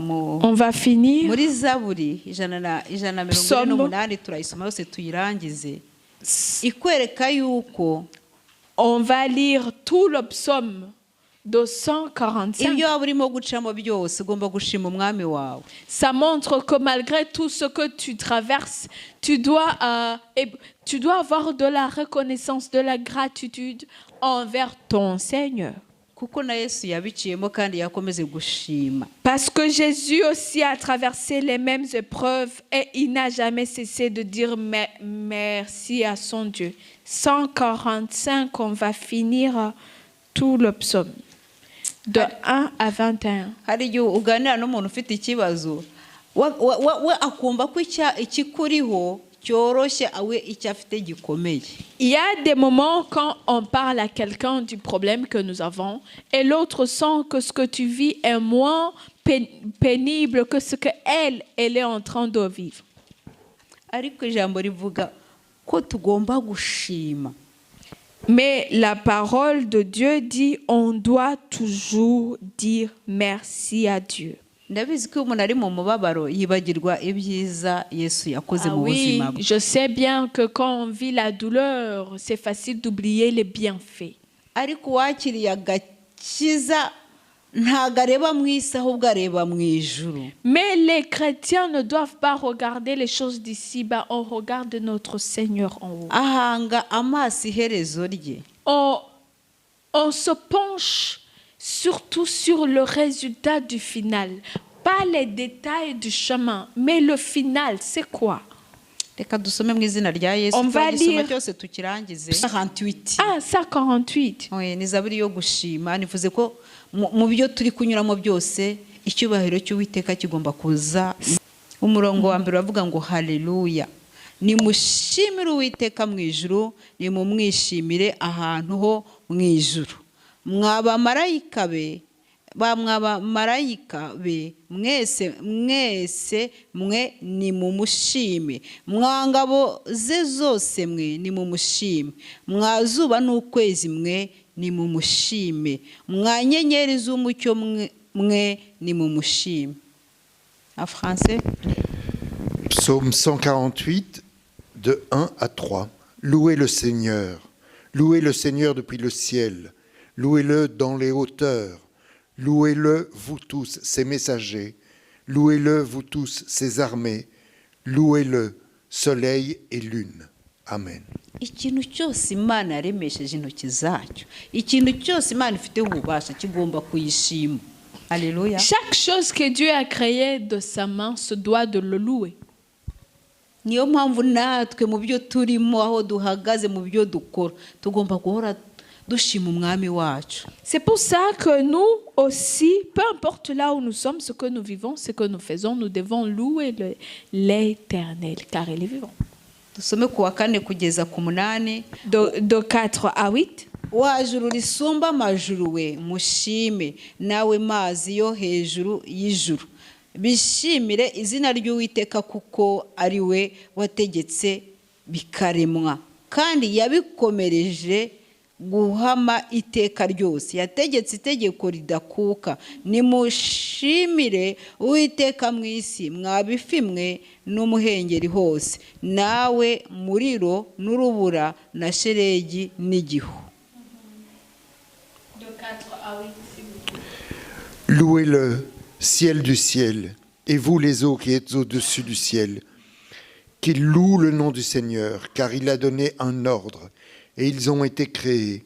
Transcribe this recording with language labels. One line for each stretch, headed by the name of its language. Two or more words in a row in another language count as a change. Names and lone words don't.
French: On va finir.
Kinyarwanda: muri Zaburi 148 turayisoma yose tuyirangize. Ikwereka yuko
French: On va lire tout le psaume de 145.
Kinyarwanda: ibyo waba urimo gucamo byose ugomba gushima umwami wawe.
French: Ça montre que malgré tout ce que tu traverses, tu dois avoir de la reconnaissance, de la gratitude envers ton Seigneur.
Kinyarwanda: Kuko na Yesu yabiciyemo kandi yakomeze gushima.
French: Parce que Jésus aussi a traversé les mêmes épreuves et il n'a jamais cessé de dire merci à son Dieu. 145, on va finir tout le psaume. De 1 à 21.
Kinyarwanda: Hari igihe uganira n'umuntu ufite ikibazo we akumva ko ikikuriho cyoroshye awe icyo afite gikomeye.
French: Il y a des moments quand on parle à quelqu'un du problème que nous avons et l'autre sent que ce que tu vis est moins pénible que ce qu'elle est en train de vivre.
Kinyarwanda: Ariko ijambo rivuga ko tugomba gushima.
French: Mais la parole de Dieu dit on doit toujours dire merci à Dieu.
Kinyarwanda: Ndabizi ko umuntu ari mu mubabaro yibagirwa ibyiza Yesu yakoze mu
French: Oui,
Kinyarwanda: buzima bwe.
French: je sais bien que quand on vit la douleur, c'est facile d'oublier les bienfaits.
Kinyarwanda: Ariko wakiriye agakiza ntago areba mu isi ahubwo areba mu ijuru.
French: Mais les chrétiens ne doivent pas regarder les choses d'ici-bas, on regarde notre Seigneur en haut.
Kinyarwanda: ahanga amaso iherezo rye.
French: On se penche surtout sur le résultat du final, pas les détails du chemin, mais le final, c'est quoi?
Kinyarwanda: Reka dusome mu izina rya Yesu.
French: On va
Kinyarwanda: Twagisoma
French: lire-
Kinyarwanda: cyose tukirangize. 48.
French: Ah, ça 48.
Kinyarwanda: Oye, ni zaburi yo gushima. Nivuze ko mu byo turi kunyuramo byose icyubahiro cy'Uwiteka kigomba kuza. Umurongo wa mbere uravuga ngo haleluya. Nimushimire Uwiteka mu ijuru, nimumwishimire ahantu ho mu ijuru. Mwabamarayika be, mwabamarayika be, mwese mwe nimumushime. Mwangabo ze zose mwe nimumushime. Mwazuba n'ukwezi mwe nimumushime. Mwanyenyeri z'umucyo mwe nimumushime.
French: En français. Psaume 148, de 1 à 3. Louez le Seigneur. Louez le Seigneur depuis le ciel. Louez-le dans les hauteurs. Louez-le, vous tous, ses messagers. Louez-le, vous tous, ses armées. Louez-le, soleil et lune. Amen.
Kinyarwanda: Ikintu cyose Imana yaremesheje intoki zacyo, ikintu cyose Imana ifite ububasha kigomba kuyishima. Alléluia.
French: Chaque chose que Dieu a créée de sa main se doit de le louer.
Kinyarwanda: Niyo mpamvu natwe mu byo turimo, aho duhagaze, mu byo dukora, tugomba guhora dushima umwami wacu.
French: C'est pour ça que nous aussi, peu importe là où nous sommes, ce que nous vivons, ce que nous faisons, nous devons louer l'Éternel, car il est vivant.
Kinyarwanda: Dusome ku wa 4 kugeza ku 8.
French: De 4 à 8.
Kinyarwanda: Wa juru risumba amajuru we, mushime nawe mazi yo hejuru y'ijuru. Bishimire izina ry'Uwiteka kuko ari we wategetse bikaremwa, kandi yabikomereje guhama iteka ryose. Yategetse itegeko ridakuka. Nimushimire Uwiteka mu isi, mwabifimwe n'umuhengeri hose, nawe muriro n'urubura na shelegi n'igihu.
French: De 4 à 8, s'il vous plaît. Louez-le, ciel du ciel, et vous les eaux qui êtes au-dessus du ciel, qu'ils louent le nom du Seigneur, car il a donné un ordre, et ils ont été créés.